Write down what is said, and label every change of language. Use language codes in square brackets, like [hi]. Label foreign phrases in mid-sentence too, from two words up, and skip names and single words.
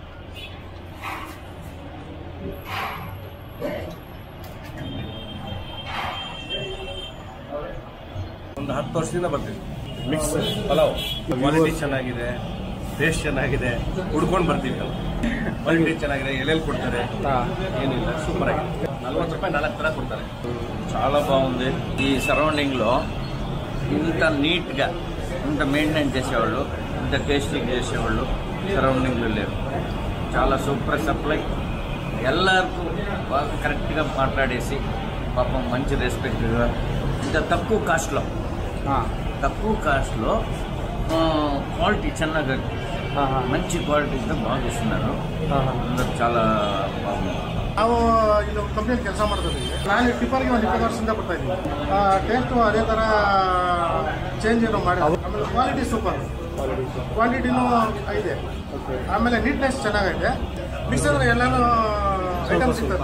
[kn] ಒಂದು 10 ವರ್ಷದಿಂದ ಬರ್ತೀವಿ. ಮಿಕ್ಸ್ ಪಲಾವ್ ಕ್ವಾಲಿಟಿ ಚೆನ್ನಾಗಿದೆ, ಟೇಸ್ಟ್ ಚೆನ್ನಾಗಿದೆ, ಹುಡ್ಕೊಂಡು ಬರ್ತೀವಿ. ಕ್ವಾಲಿಟಿ ಚೆನ್ನಾಗಿದೆ, ಎಲೆಯಲ್ಲಿ ಕೊಡ್ತಾರೆ, ಏನಿಲ್ಲ, ಸೂಪರ್ ಆಗಿದೆ. 40 ರೂಪಾಯಿ 4 ಥರ కొడతారు. [te] చాలా బాగుంది. ఈ సరౌండింగ్లో ఇంత నీట్గా ఇంత మెయింటైన్ చేసేవాళ్ళు, ఇంత టేస్టీగా చేసేవాళ్ళు సరౌండింగ్లో లేరు. చాలా [en] super supply, [te] ಎಲ್ಲರಿಗೂ బాగా కరెక్ట్గా మాట్లాడేసి పాపం మంచి రెస్పెక్ట్గా ఇంత తక్కువ కాస్ట్లో క్వాలిటీ ಚೆನ್ನಾಗಿ మంచి క్వాలిటీతో బాగా ఇస్తున్నారు. అందరూ చాలా బాగుంది. [kn] ನಾವು ಇಲ್ಲಿ ಕಂಪ್ನಿಯಲ್ಲಿ ಕೆಲಸ ಮಾಡ್ತಿದ್ದೀವಿ. ನಾನು ಟಿಪ್ಪರ್ಗೆ ಒಂದು 20 ವರ್ಷದಿಂದ ಬರ್ತಾ ಇದ್ದೀನಿ. ಟೇಸ್ಟು ಅದೇ ಥರ ಚೇಂಜ್ ಏನೋ ಮಾಡಿ. ಆಮೇಲೆ [en] quality super, [kn] ಕ್ವಾಂಟಿಟಿನೂ ಇದೆ. ಆಮೇಲೆ ನೀಟ್ನೆಸ್ ಚೆನ್ನಾಗೈತೆ. ಮಿಕ್ಸ್ ಅಂದರೆ ಎಲ್ಲನೂ ಐಟಮ್ ಸಿಗ್ತದೆ.